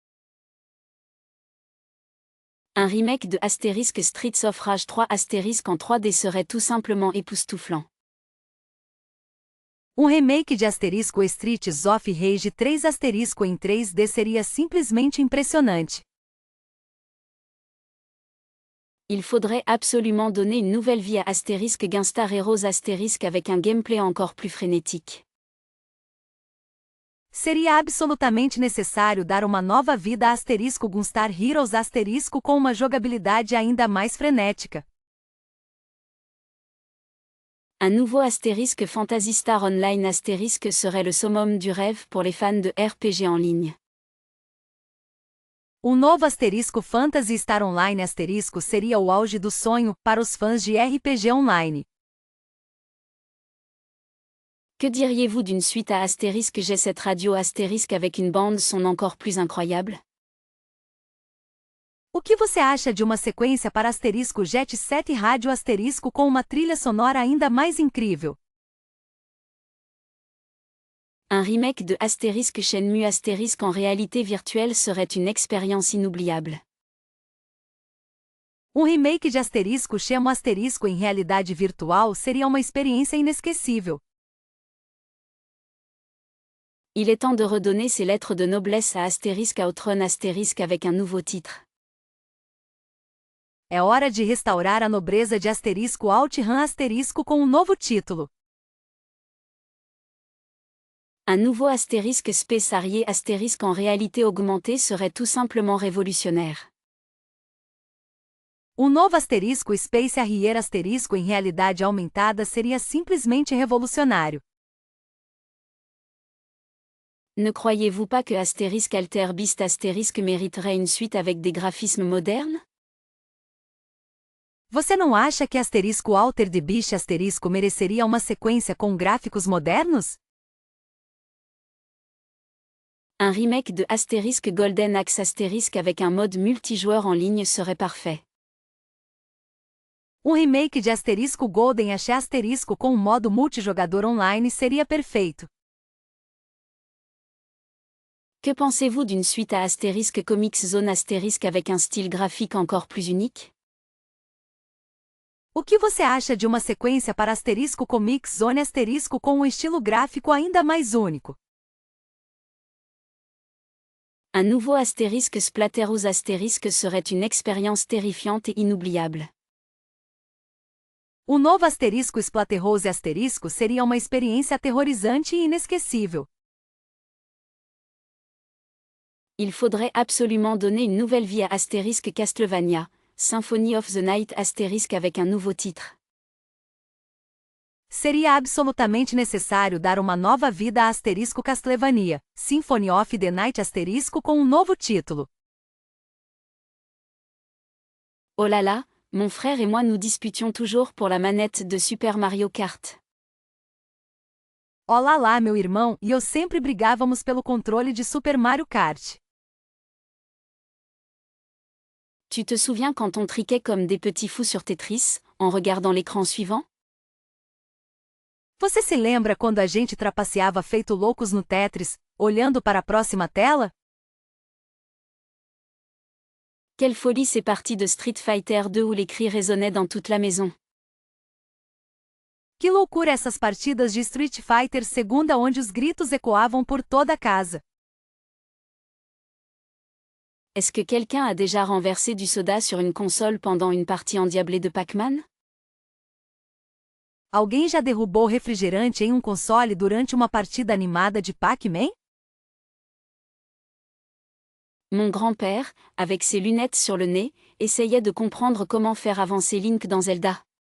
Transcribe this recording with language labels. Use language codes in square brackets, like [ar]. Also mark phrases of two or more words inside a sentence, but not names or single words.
[fr] Un remake de Asterisk Streets of Rage 3 Asterisk en 3D serait tout simplement époustouflant. [pt] Um remake de Asterisco Streets of Rage 3 Asterisco em 3D seria simplesmente impressionante. [fr] Il faudrait absolument donner une nouvelle vie à Asterisk Gunstar Heroes Asterisk avec un gameplay encore plus frénétique. [pt] Seria absolutamente necessário dar uma nova vida a Asterisco Gunstar Heroes Asterisco com uma jogabilidade ainda mais frenética. [fr] Un nouveau Asterisk Phantasy Star Online Asterisk serait le summum du rêve pour les fans de RPG en ligne. [pt] Um novo Asterisco Phantasy Star Online Asterisco seria o auge do sonho para os fãs de RPG online. [fr] Que diriez-vous d'une suite à Asterisk G7 Radio Asterisk avec une bande son encore plus incroyable? [pt] O que você acha de uma sequência para Asterisco Jet 7 Rádio Asterisco com uma trilha sonora ainda mais incrível? [fr] Un remake de Asterisk Shenmue Asterisk en réalité virtuelle serait une expérience inoubliable. [pt] Um remake de Asterisco Shenmue Asterisco em realidade virtual seria uma experiência inesquecível. [fr] Il est temps de redonner ses lettres de noblesse à Asterisk Outrun Asterisk avec un nouveau titre. [pt] É hora de restaurar a nobreza de Asterisco Outrun Asterisco com um novo título. [fr] Un nouveau Asterisk Space Harrier Asterisk en réalité augmentée serait tout simplement révolutionnaire. [pt] Um novo Asterisco Space Harrier Asterisco em realidade aumentada seria simplesmente revolucionário. [fr] Ne croyez-vous pas que Asterisk Alter Beast Asterisk mériterait une suite avec des graphismes modernes? [pt] Você não acha que Asterisco Altered Beast Asterisco mereceria uma sequência com gráficos modernos? [fr] Un remake de Asterisk Golden Axe Asterisk avec un mode multijoueur en ligne serait parfait. [pt] Um remake de Asterisco Golden Axe Asterisco com um modo multijogador online seria perfeito. [fr] Que pensez-vous d'une suite à Asterisk Comics Zone Asterisk avec un style graphique encore plus unique? [pt] O que você acha de uma sequência para asterisco Comic Zone asterisco com um estilo gráfico ainda mais único? [fr] Un nouveau astérisque Splatterhouse astérisque serait une expérience terrifiante et inoubliable. [pt] O novo asterisco Splatterhouse asterisco seria uma experiência aterrorizante e inesquecível. [fr] Il faudrait absolument donner une nouvelle vie à Astérisque Castlevania, Symphony of the Night astérisque avec un nouveau titre. [pt] Seria absolutamente necessário dar uma nova vida a asterisco Castlevania, Symphony of the Night asterisco com um novo título. [fr] Oh là là, mon frère et moi nous disputions toujours pour la manette de Super Mario Kart. [pt] Olá lá, meu irmão, e eu sempre brigávamos pelo controle de Super Mario Kart. [fr] Tu te souviens quand on triquait comme des petits fous sur Tetris, en regardant l'écran suivant? [pt] Você se lembra quando a gente trapaceava feito loucos no Tetris, olhando para a próxima tela? [fr] Quelle folie ces parties de Street Fighter 2 où les cris résonnaient dans toute la maison. [pt] Que loucura essas partidas de Street Fighter II onde os gritos ecoavam por toda a casa. [fr] Est-ce que quelqu'un a déjà renversé du soda sur une console pendant une partie endiablée de Pac-Man? [pt] Alguém já derrubou refrigerante em um console durante uma partida animada de Pac-Man? [fr] Mon grand-père, avec ses lunettes sur le nez, essayait de comprendre comment faire avancer Link dans Zelda.